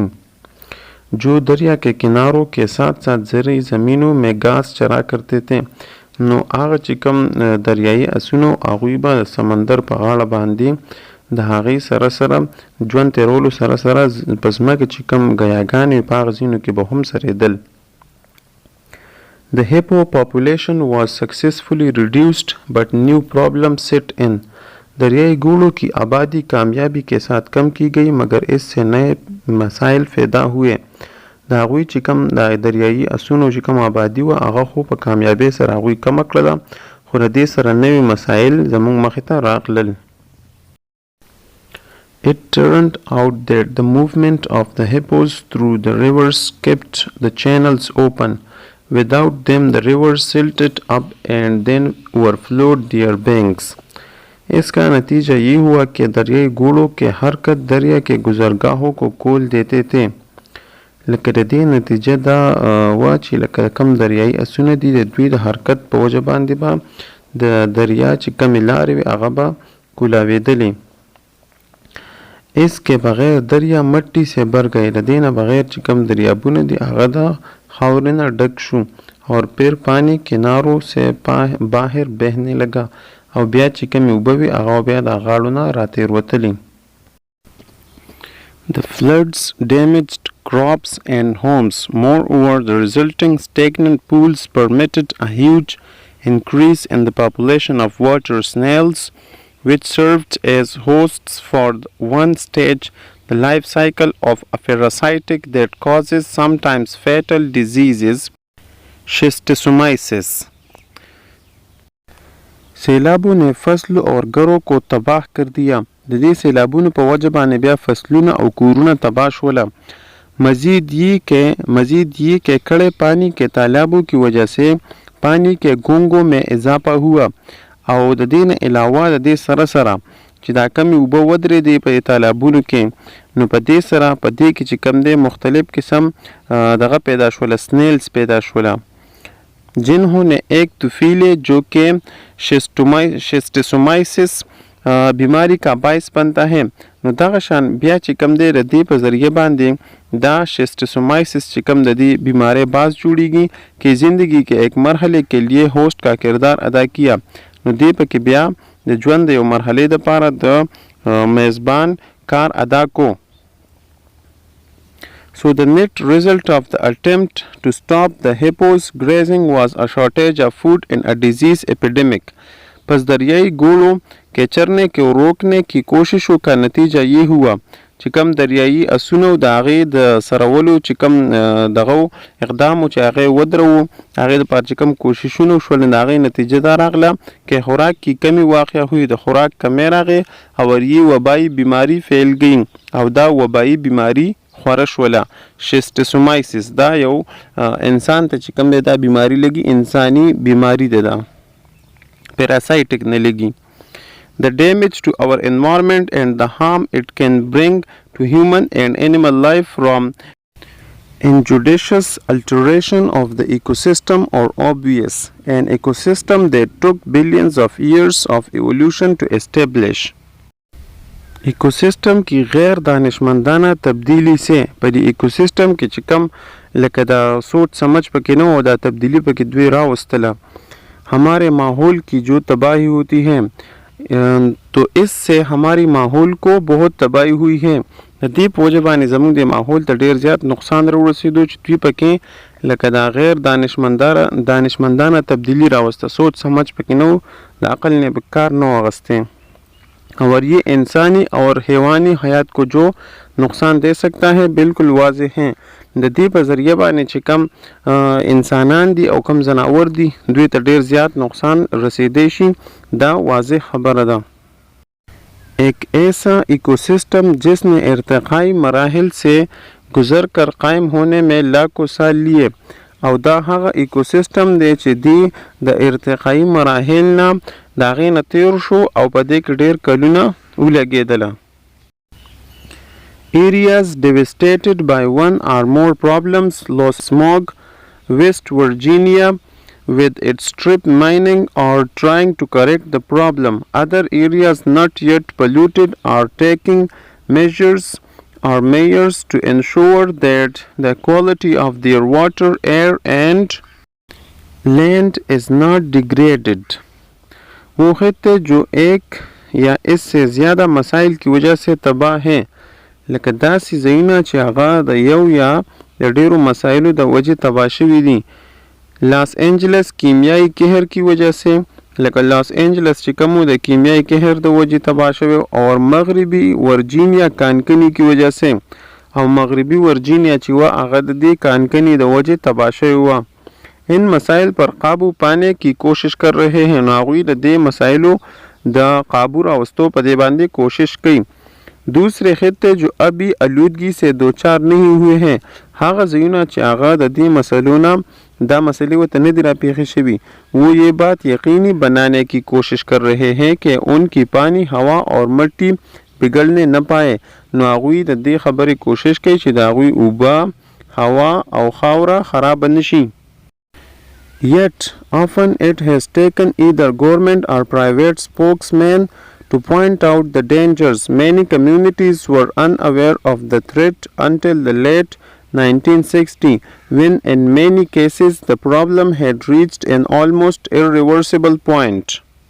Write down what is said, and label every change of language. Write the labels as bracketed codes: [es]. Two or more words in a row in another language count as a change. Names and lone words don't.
[ur] جو دریا کے کناروں کے ساتھ ساتھ زرعی زمینوں میں گھاس چرا کرتے تھے [ps] نو هغه چې کم دریایي اسونو هغوی به سمندر په غاړه باندې د هغې سره سره ژوند تېرولو سره سره په ځمکه چې کم ګیاګانې په هغه ځینو کې به هم سریدل. [en] The hippo population was successfully reduced but new problems set in. [ur] دریائی گھوڑوں کی آبادی کامیابی کے ساتھ کم کی گئی مگر اس سے نئے مسائل پیدا ہوئے. [ps] د هغوی چې کم د دریایي اسونو چې کم آبادي وه هغه خو په کامیابۍ سره هغوی کمه کړله خو د دې سره نوي مسایل زموږ مخې ته راغلل. [en] It turned out that the movement of the hippos through the rivers kept the channels open. Without them the rivers silted up and then overflowed their banks. [ur] اس کا نتیجہ یہ ہوا کہ دریائی گھوڑوں کے حرکت دریا کے گزرگاہوں کو کھول دیتے تھے. [ps] لکه د دې نتیجه دا وه چې لکه کم دریایي اسونه دي د دوی د حرکت په وجه باندې به د دریا چې کمې لارې وي هغه به کولاوېدلې. [ur] اس کے بغیر دریا مٹی سے بھر گئے. [ps] د دې نه بغیر چې کم دریابونه دي هغه د خاورې نه ډک شو [ur] اور پھر پانی کناروں سے باہر بہنے لگا [ps] او بیا چې کمې اوبه وي هغه بیا د غاړو نه راتېروتلې. [en] The floods damaged crops and homes. Moreover, the resulting stagnant pools permitted a huge increase in the population of water snails, which served as hosts for one stage the life cycle of a parasitic that causes sometimes fatal diseases, schistosomiasis. [ur] سیلابوں نے فصل اور گھروں کو تباہ کر دیا. [ps] د دې سیلابونو په وجه باندې بیا فصلونه او کورونه تباه شوله. [ur] مزید یہ کہ کڑے پانی کے تالابوں کی وجہ سے پانی کے گونگوں میں اضافہ ہوا [ps] او د دې نه علاوه د دې سره سره چې دا کمې اوبه ودرېدې په تالابونو کې نو په دې سره په دې کې چې کم دی مختلف قسم دغه پیدا شوله سنیلز پیدا شوله [ur] جنہوں نے ایک طفیلے جو کہ شیسٹوسومائسس بیماری کا باعث بنتا ہے [ps] نو دغه شان بیا چې کم دی د دې په ذریعه باندې دا شیسٹوسومائسس چې کم د دې بیماری باعث جوړیږي [ur] کہ زندگی کے ایک مرحلے کے لیے ہوسٹ کا کردار ادا کیا [ps] نو دې پکې بیا د ژوند د یو مرحلې دپاره د میزبان کار ادا کو. [en] So the net result of the attempt to stop the hippos grazing was a shortage of food and a disease epidemic. [ur] پس دریائی گھوڑوں کے چرنے کو روکنے کی کوششوں کا نتیجہ یہ ہوا [ps] چې کم دریایي اسونو د هغې د سرولو چې کم دغه اقدام چې هغې ودرو هغې دپاره چې کم کوششونه وشول د هغې نتیجه دا راغله [ur] که خوراک کی کمی واقع ہوئی [ps] د خوراک کمی راغې [ur] اور یہ وبائی بیماری پھیل گئی [ps] او دا وبائی بیماری خوره شوله. شیسٹوسومائسس دا یو انسان ته چې کم دی دا بیماری لګي انسانی بیماری ده دا پیراسایټک نه لګي. [en] The damage to our environment and the harm it can bring to human and animal life from injudicious alteration of the ecosystem are obvious. An ecosystem that took billions of years of evolution to establish. [ur] ایکوسیسٹم کی غیر دانشمندانہ تبدیلی سے [ps] په دې ایکوسیسٹم کې چې کم لکه دا [ur] سوچ سمجھ [ps] پکې نه و دا تبدیلی پکې دوی راوستله. [ur] ہمارے ماحول کی جو تباہی ہوتی ہے تو اس سے ہماری ماحول کو بہت تباہی ہوئی ہے. [ps] د دې په وجه باندې زموږ د ماحول ته ډېر زیات نقصان راورسېدو چې دوی پکې لکه دا غیر دانشمندانه تبدیلی راوسته [ur] سوچ سمجھ [ps] پکې نه و د عقل نه به کار نه و اخیستی. [ur] اور یہ انسانی اور حیوانی حیات کو جو نقصان دے سکتا ہے بالکل واضح ہیں. [ps] د دې په ذریعه باندې چې کم انسانان دي او کم ځناور دي دوی ته ډیر زیات نقصان رسیدای شي، دا واضح خبره ده. [ur] ایک ایسا ایکوسسٹم جس نے ارتقائی مراحل سے گزر کر قائم ہونے میں لاکھوں سال لیے، [ps] او دا هغه ایکوسسٹم دی چې دی د ارتقائی مراحل نه د هغې نه تیر شو او په دې کې ډیر کلونه ولګېدله. [en] Areas devastated by one or more problems: Los Smog, West Virginia, with its strip mining or trying to correct the problem. Other areas not yet polluted are taking measures to ensure that the quality of their water, air and land is not degraded. [ur] وہ خطے جو ایک یا اس سے زیادہ مسائل کی وجہ سے تباہ ہیں، [ps] لکه داسې ځایونه چې هغه د یو یا د ډیرو مسایلو د وجې تباه شوي دي. [ur] لاس انجلس کیمیایی قهر کی وجہ سے، [ps] لکه لاس انجلس چې کوم د کیمیایی قهر د وجې تباه شوی، [ur] اور مغربي ورجینیا کانکنی کی وجہ سے، [ps] او مغربی ورجینیا چې و هغه د دې کانکنی د وجې تباه شوی و. [ur] ان مسائل پر قابو پانے کی کوشش کر رہے ہیں، [ps] نو هغوی د دې مسایلو د قابو راوستو په دې باندې کوشش کوي. [ur] دوسرے خطے جو ابھی آلودگی سے دو چار نہیں ہوئے ہیں، [ps] هغه ځایونه چې هغه د دې مسلو نه دا مسئلے ورته نه دي راپېښې شوي، [ur] وہ یہ بات یقینی بنانے کی کوشش کر رہے ہیں کہ ان کی پانی، ہوا اور مٹی بگڑنے نہ پائے. [ps] نو هغوی د دې خبرې کوشش کوي چې د هغوی اوبه، هوا او خاوره خراب نشي. [en] Yet often it has taken either government or private spokesmen to point out the dangers. Many communities were unaware of the threat until the late 1960s, when in many cases the problem had reached an almost irreversible point.